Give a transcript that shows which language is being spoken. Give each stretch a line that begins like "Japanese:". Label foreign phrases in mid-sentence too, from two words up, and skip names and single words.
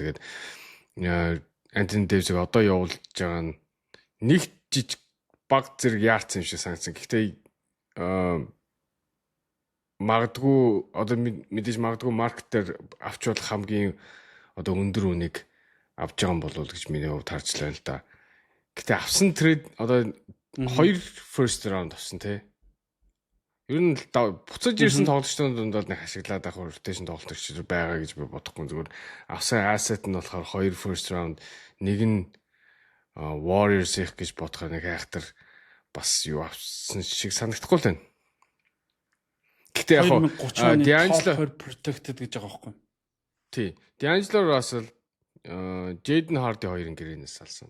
Mongolian: Тэгээд Anthony Davis-ийг одоо явуулж байгаа нь нэг жижиг баг зэрэг яарсан юм шиг санагдсан. Гэхдээ магадгүй одоо мэдээж магадгүй маркетер авч болох хамгийн одоо өндөр үнийг авч байгаа юм болов уу гэж миний хувьд харж байна л да. Гэтэ авсан трейд одоо 2
English: first round
Mongolian: авсан тий. Ер нь буцаж ирсэн тоглогчдын дунд бол нэг ашиглаад авах rotation тоглогч байгаа гэж би бодохгүй. Зүгээр авсан asset нь болохоор 2
English: first round,
Mongolian: нэг нь Warriors их гэж бодохоор нэг хайхтар бас юу авсан шиг санагдахгүй л байна. Гэтэ яг D'Angelo protected гэж байгаа байхгүй. Тий. D'Angelo Russell, Jaden Hardy хоёрын гэрээнээс салсан.